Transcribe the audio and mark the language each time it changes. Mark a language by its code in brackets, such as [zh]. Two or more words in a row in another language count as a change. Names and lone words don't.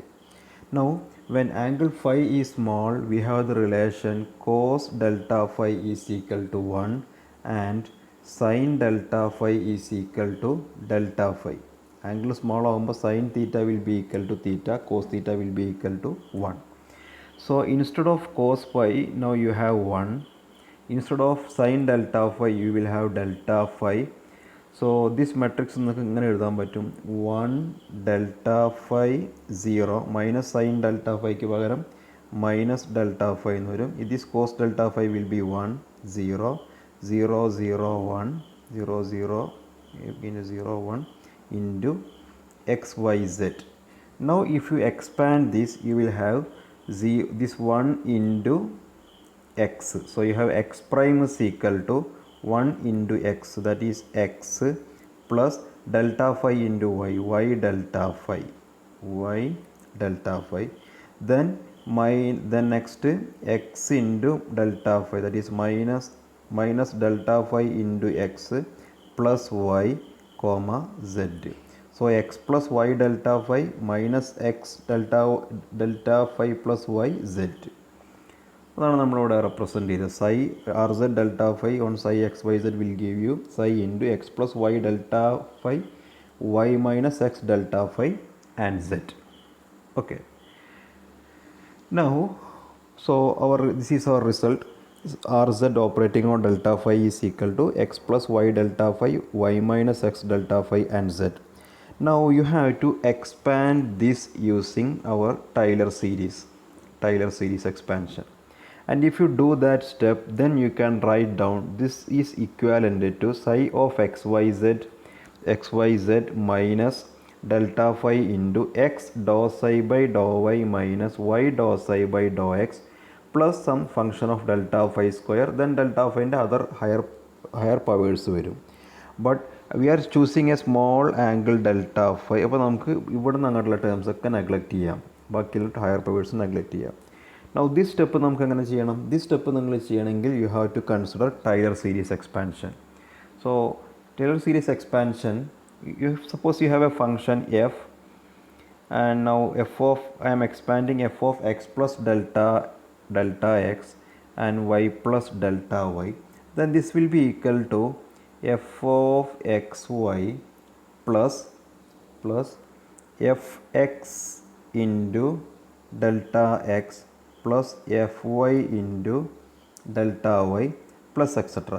[en] Now when angle phi is small, we have the relation cos delta phi is equal to 1 and sin delta phi is equal to delta phi. Angle small ആകുമ്പോൾ sin theta will be equal to theta, cos theta will be equal to 1. So instead of cos phi, now you have 1. Instead of sin delta phi, you will have delta phi. So this matrix [ml] നിങ്ങൾക്ക് ഇങ്ങനെ എഴുതാൻ പറ്റും, [en] 1 delta phi 0 minus sin delta phi [ml] ക്ക് പകരം [en] minus delta phi [ml] എന്ന് വരും. [en] This cos delta phi will be 1 0 0 0 1 0 0 0 1 into xyz. Now if you expand this, you will have this 1 into x. So you have x prime is equal to 1 into x, that is x plus delta phi into y, y delta phi, y delta phi. Then next x into delta phi, that is minus delta phi into x plus y comma z. So x plus y delta phi minus x delta phi plus y z. [ml] അതാണ് നമ്മളിവിടെ റെപ്രസെൻറ്റ് ചെയ്തത്. [en] psi R z delta phi on psi x y z will give you psi into x plus y delta phi y minus x delta phi and z. okay. now so this is our result. Rz operating on delta phi is equal to x plus y delta phi y minus x delta phi and z. Now you have to expand this using our Taylor series expansion. And if you do that step, then you can write down this is equivalent to psi of xyz minus delta phi into x dou psi by dou y minus y dou psi by dou x plus some function of delta phi square, then delta phi ൻ്റെ other higher powers വരും. but we are choosing a small angle delta phi. [ml] അപ്പോൾ നമുക്ക് ഇവിടെ നിന്ന് അങ്ങോട്ടുള്ള ടേംസ് ഒക്കെ നെഗ്ലക്റ്റ് ചെയ്യാം, ബാക്കിയുള്ള [en] higher powers [ml] നെഗ്ലക്റ്റ് ചെയ്യാം. [en] now this step [ml] നമുക്ക് എങ്ങനെ ചെയ്യണം? [en] this step [ml] നിങ്ങൾ ചെയ്യണമെങ്കിൽ [en] you have to consider Taylor series expansion. so Taylor series expansion, you suppose you have a function f, and now I am expanding f of x plus delta x and y plus delta y, then this will be equal to f of xy plus fx into delta x plus fy into delta y plus etc.